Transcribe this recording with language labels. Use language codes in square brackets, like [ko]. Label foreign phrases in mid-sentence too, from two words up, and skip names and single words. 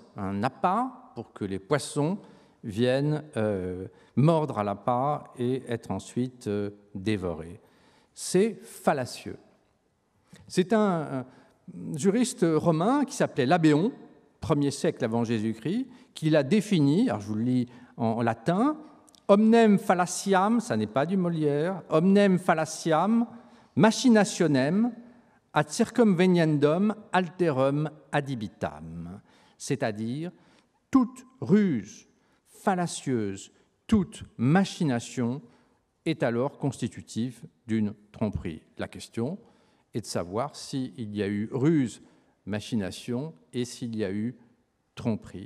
[fr] Un appât pour que les poissons viennent mordre à l'appât et être ensuite dévorés. C'est fallacieux. C'est un juriste romain qui s'appelait Labéon, 1er siècle avant Jésus-Christ, qui l'a défini, alors je vous le lis en latin, « [la] Omnem fallaciam [fr] », ça n'est pas du Molière, « [la] Omnem fallaciam machinationem ad circumveniendum alterum adibitam », [fr] c'est-à-dire toute ruse fallacieuse, toute machination est alors constitutive d'une tromperie. La question est de savoir s'il y a eu ruse, machination et s'il y a eu tromperie.